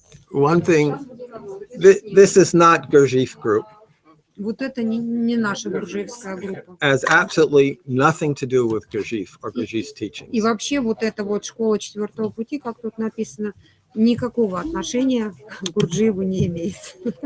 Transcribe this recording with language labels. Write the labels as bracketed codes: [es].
[en] One thing, this is not Gurdjieff group. [ru] Вот это не наша гурджиевская группа. [en] Has absolutely nothing to do with Gurdjieff or Gurdjieff's teachings. [ru] И вообще вот эта вот школа четвертого пути, как тут написано, никакого отношения к Гурджиеву не имеет.